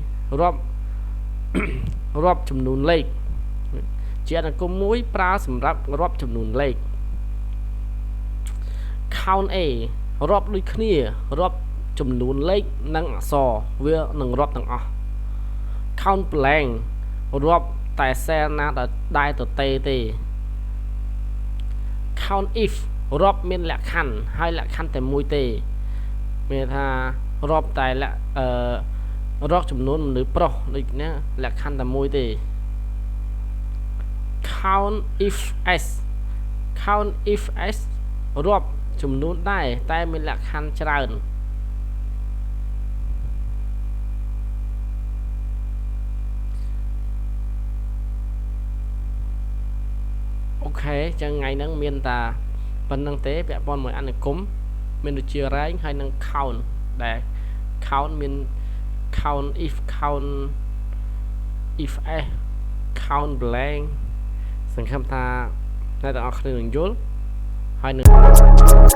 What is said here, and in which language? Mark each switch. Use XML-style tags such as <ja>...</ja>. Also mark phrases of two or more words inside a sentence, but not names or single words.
<km>រាប់ចំនួនលេខជាអានុគមមួយប្រើសម្រាប់រាប់ចំនួនលេខ</km> <en>count a</en> <km>រាប់ដូចគ្នារាប់ចំនួនលេខនិងអក្សរវានឹងរាប់ទាំងអស់</km> <en>count blank</en> <km>រាប់តែសែនណាដែលទទេទេ</km> <en>count if</en> <km>រាប់មានលក្ខខណ្ឌហើយលក្ខខណ្ឌតែមួយទេមានថារាប់តែរកចំនួនមនុស្សប្រុសដូចនេះលក្ខខណ្ឌតែមួយទេ</km> <en>count if s count if s</en> <km>រាប់ចំនួនដែរតែមានលក្ខខណ្ឌច្រើន អូខេចឹងថ្ងៃហ្នឹងមានតាប៉ុណ្្នឹងទេពាក់ព័ន្ធមួយអានុគមមានដូចជា rank ហើយនឹង count ដែល count មាន</km> <en>count if count if s count blank</en> <km>សង្ឃឹមថាអ្នកទាំងអស់គ្នានឹងយល់ហើយនឹង</km>